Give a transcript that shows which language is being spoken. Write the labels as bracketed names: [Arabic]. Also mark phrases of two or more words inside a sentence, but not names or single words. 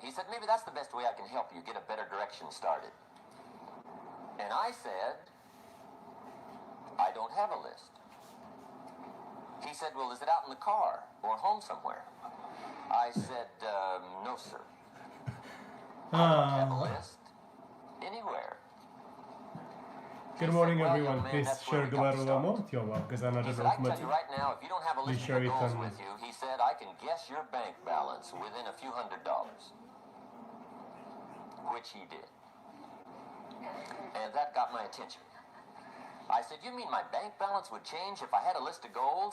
[English] He said, maybe that's the best way I can help you get a better direction started. And I said, I don't have a list. He said, well, is it out in the car or home somewhere? I said, no, sir. I don't have a list anywhere. Good morning, everyone. Please share [Tigrinya] ግበርዎ ትዮም ኣገዛና ደለኹም [English] I tell you right now, if you don't have a list of your goals with you, he said, I can guess your bank balance within a few $100s. Which he did. And that got my attention. I said, you mean my bank balance would change if I had a list of goals?